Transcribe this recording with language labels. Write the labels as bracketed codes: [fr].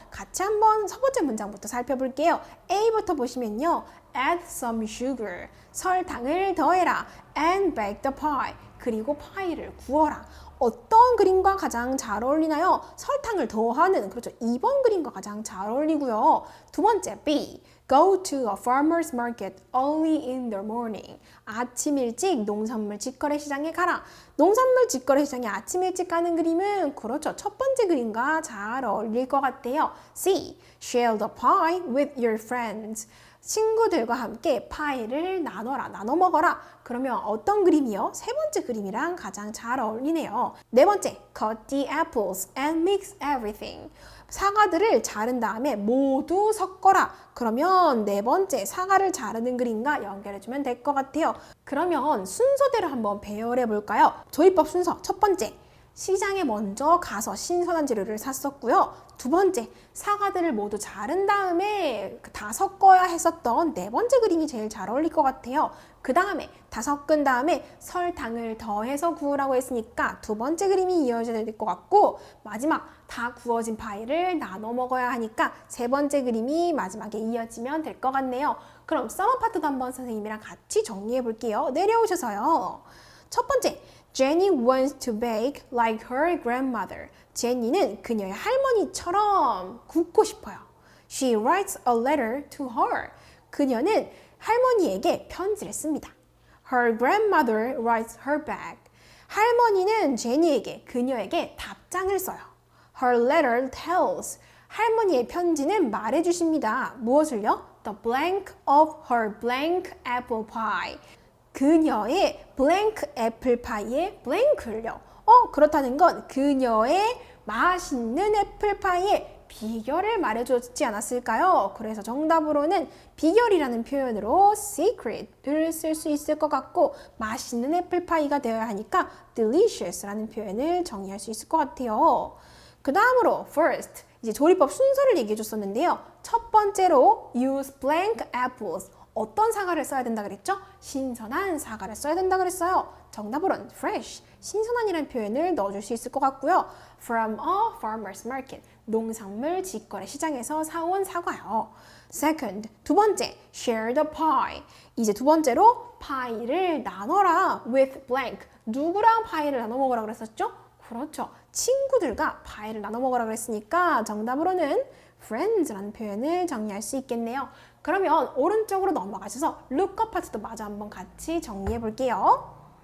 [ko] 같이 한번 첫 번째 문장부터 살펴볼게요. A부터 보시면요. [en] Add some sugar. [ko] 설탕을 더해라. [en] And bake the pie. [ko] 그리고 파이를 구워라. 어떤 그림과 가장 잘 어울리나요? 설탕을 더하는, 그렇죠. 2번 그림과 가장 잘 어울리고요. 두 번째, B. [en] Go to a farmer's market early in the morning. [ko] 아침 일찍 농산물 직거래 시장에 가라. 농산물 직거래 시장에 아침 일찍 가는 그림은 그렇죠. 첫 번째 그림과 잘 어울릴 것 같아요. C. [en] Share the pie with your friends. [ko] 친구들과 함께 파이를 나눠라, 나눠 먹어라. 그러면 어떤 그림이요? 세 번째 그림이랑 가장 잘 어울리네요. 네 번째, [en] cut the apples and mix everything. [ko] 사과들을 자른 다음에 모두 섞어라. 그러면 네 번째 사과를 자르는 그림과 연결해주면 될 것 같아요. 그러면 순서대로 한번 배열해 볼까요? 조리법 순서 첫 번째, 시장에 먼저 가서 신선한 재료를 샀었고요. 두 번째, 사과들을 모두 자른 다음에 다 섞어야 했었던 네 번째 그림이 제일 잘 어울릴 것 같아요. 그 다음에 다 섞은 다음에 설탕을 더해서 구우라고 했으니까 두 번째 그림이 이어져야 될 것 같고, 마지막 다 구워진 파이를 나눠 먹어야 하니까 세 번째 그림이 마지막에 이어지면 될 것 같네요. 그럼 서머 파트도 한번 선생님이랑 같이 정리해 볼게요. 내려오셔서요. 첫 번째, [en] Jenny wants to bake like her grandmother. [ko] 제니는 그녀의 할머니처럼 굽고 싶어요. [en] She writes a letter to her. [ko] 그녀는 할머니에게 편지를 씁니다. [en] Her grandmother writes her back. [ko] 할머니는 제니에게, 그녀에게 답장을 써요. [en] Her letter tells. [ko] 할머니의 편지는 말해주십니다. 무엇을요? [en] The blank of her blank apple pie. [ko] 그녀의 blank 애플 파이의 blank를요. 그렇다는 건 그녀의 맛있는 애플파이의 비결을 말해줬지 않았을까요? 그래서 정답으로는 비결이라는 표현으로 secret을 쓸 수 있을 것 같고, 맛있는 애플파이가 되어야 하니까 delicious라는 표현을 정의할 수 있을 것 같아요. 그 다음으로 first, 이제 조리법 순서를 얘기해 줬었는데요. 첫 번째로 [en] use blank apples. [ko] 어떤 사과를 써야 된다 그랬죠? 신선한 사과를 써야 된다 그랬어요. 정답으로는 fresh, 신선한이라는 표현을 넣어줄 수 있을 것 같고요. [en] From a farmer's market, [ko] 농산물 직거래 시장에서 사온 사과요. [en] Second, [ko] 두 번째, [en] share the pie. [ko] 이제 두 번째로 파이를 나눠라 [en] with blank. [ko] 누구랑 파이를 나눠 먹으라 그랬었죠? 그렇죠. 친구들과 파이를 나눠 먹으라 그랬으니까 정답으로는 friends라는 표현을 정리할 수 있겠네요. 그러면 오른쪽으로 넘어가셔서 lookup 파트도 마저 한번 같이 정리해 볼게요.